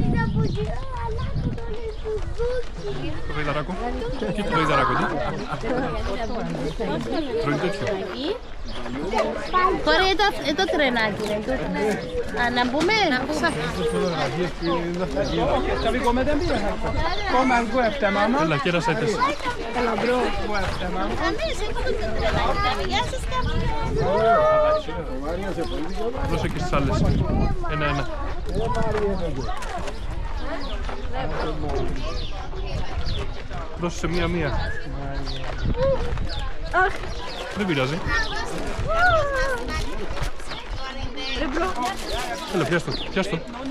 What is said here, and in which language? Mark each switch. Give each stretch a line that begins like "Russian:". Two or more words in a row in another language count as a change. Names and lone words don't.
Greek: Το βεϊδαράκο. Εκεί το βεϊδαράκο, τι. Τρώει τέτοιο. Τώρα το τρενάκι. Να μπούμε.
Swedish: Ska vi gå med den bilen här? Kom här, gå efter mamma.
Greek: Έλα, κέρασέ τες.
Swedish: Eller bro, gå efter mamma.
Greek: Δώσε και στις άλλες. Ένα. Δώσε σε μία. Δεν πειράζει. Έλα, πιάσ' το.